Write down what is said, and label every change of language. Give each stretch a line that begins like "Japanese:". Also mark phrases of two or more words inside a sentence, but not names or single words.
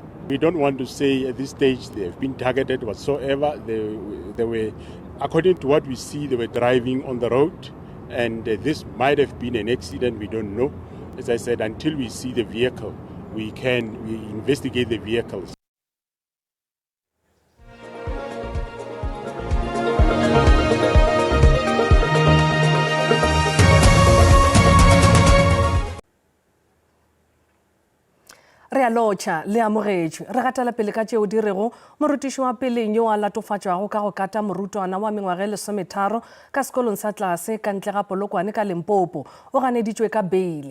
English: We don't want to say at this stage they have been targeted whatsoever. They were, according to what we see, they were driving on the road, and this might have been an accident, we don't know. As I said, until we see the vehicle, we investigate the vehicles.
Northern Sotho: Re a lotšha le amogetšwe re gatela pele ka tšeo di rego morutiši wa peleng yo a latofatšwago ka go kata morutwana wa mengwaga e 13 ka sekolong sa tlase ka ntle ga Polokwane ka Limpopo o ganeditšwe ka beile.